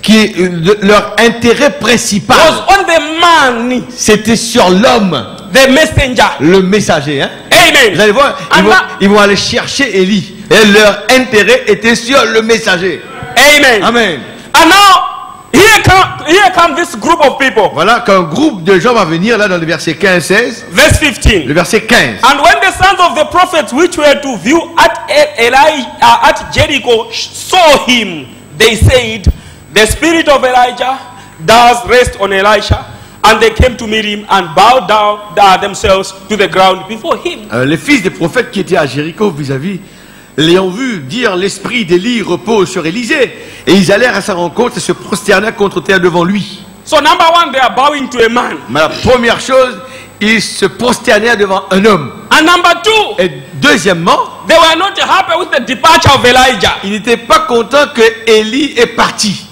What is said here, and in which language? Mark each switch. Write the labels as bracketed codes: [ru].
[fr] étaient leur intérêt principal, [en] was on the man, [fr] c'était sur l'homme, [en] the messenger. [fr] le messager. Hein? [en] Amen. [fr] Vous allez voir, ils vont aller chercher Élie. Et leur intérêt était sur le messager. [en] Amen. [fr] Amen. [en] And now, here come this group of people. [fr] Voilà qu'un groupe de gens va venir là dans le verset 15-16. [en] Verse 15. [fr] Le verset 15. [en] And when the sons of the prophets which were to view at Jericho saw him, they said, the spirit of Elijah does rest on Elisha. And they came to meet him and bowed down themselves to the ground before him. [fr] Les fils des prophètes qui étaient à Jéricho vis-à-vis, l'ayant vu dire, l'esprit d'Élie repose sur Élisée, et ils allèrent à sa rencontre et se prosternèrent contre terre devant lui. [en] So number one, they are bowing to a man. [fr] Mais la première chose, ils se prosternèrent devant un homme. [en] And number two, [fr] Et deuxièmement, [en] they were not happy with the departure of Elijah. [fr] ils n'étaient pas contents que Élie est parti.